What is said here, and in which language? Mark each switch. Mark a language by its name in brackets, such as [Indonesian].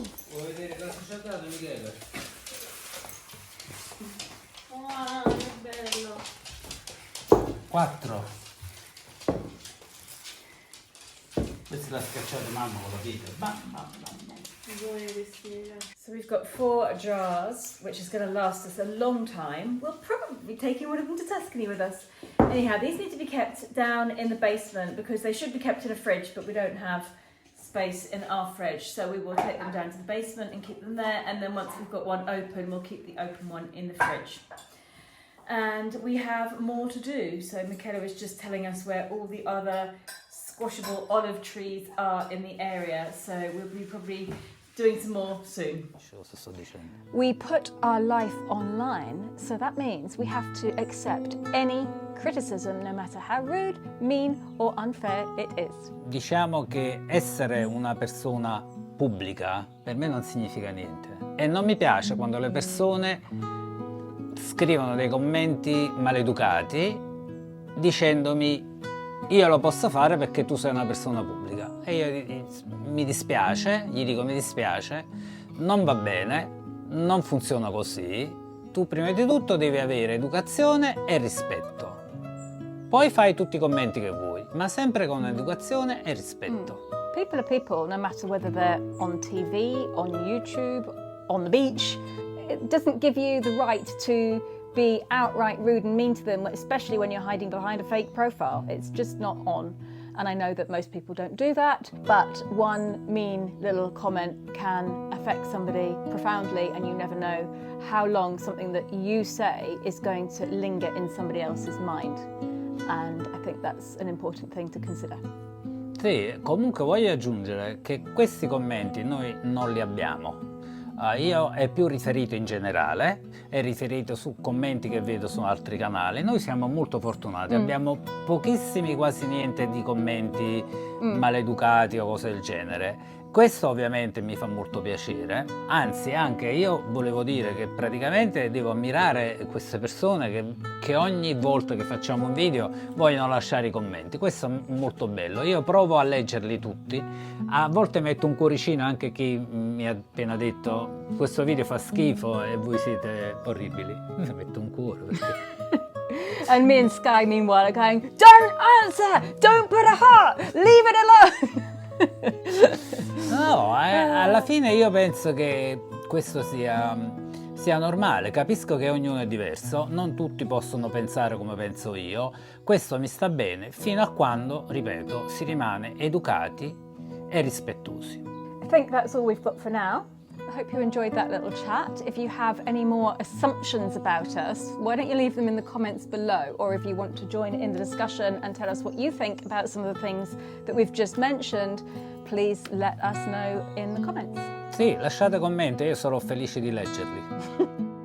[Italian] Vuoi vedere cosa ci ha dato Michele? Wow, che bello! 4. Questa l'ha scacciata mamma con la vita. Bam, bam, bam, bam. [English] So we've got 4 jars, which is going to last us a long time. We'll probably be taking one of them to Tuscany with us. Anyhow, these need to be kept down in the basement because they should be kept in a fridge, but we don't have space in our fridge. So we will take them down to the basement and keep them there. And then once we've got one open, we'll keep the open one in the fridge. And we have more to do. So Michaela was just telling us where all the other squashable olive trees are in the area. So we'll be probably doing some more soon. We put our life online, so that means we have to accept any criticism, no matter how rude, mean or unfair it is. [Italian] Diciamo che essere una persona pubblica per me non significa niente. E non mi piace quando le persone scrivono dei commenti maleducati dicendomi io lo posso fare perché tu sei una persona pubblica. E io mi dispiace, gli dico mi dispiace, non va bene, non funziona così. Tu prima di tutto devi avere educazione e rispetto. Poi fai tutti i commenti che vuoi, ma sempre con educazione e rispetto. [English] People are people, no matter whether they're on TV, on YouTube, on the beach. It doesn't give you the right to be outright rude and mean to them, especially when you're hiding behind a fake profile. It's just not on. And I know that most people don't do that, but one mean little comment can affect somebody profoundly, and you never know how long something that you say is going to linger in somebody else's mind. And I think that's an important thing to consider. [Italian] Sì, comunque voglio aggiungere che questi commenti noi non li abbiamo. Io è più riferito in generale, è riferito su commenti che vedo su altri canali. Noi siamo molto fortunati, abbiamo pochissimi, quasi niente di commenti maleducati o cose del genere. Questo ovviamente mi fa molto piacere, anzi anche io volevo dire che praticamente devo ammirare queste persone che ogni volta che facciamo un video vogliono lasciare i commenti. Questo è molto bello, io provo a leggerli tutti, a volte metto un cuoricino anche chi mi ha appena detto questo video fa schifo e voi siete orribili, mi metto un cuore perché... [English] And me and Sky meanwhile are going, don't answer, don't put a heart, leave it alone. [Italian] No, alla fine io penso che questo sia normale, capisco che ognuno è diverso, non tutti possono pensare come penso io, questo mi sta bene fino a quando, ripeto, si rimane educati e rispettosi. [English] I think that's all we've got for now. I hope you enjoyed that little chat. If you have any more assumptions about us, why don't you leave them in the comments below? Or if you want to join in the discussion and tell us what you think about some of the things that we've just mentioned, please let us know in the comments. [Italian] Sì, lasciate commenti, io sarò felice di leggerli.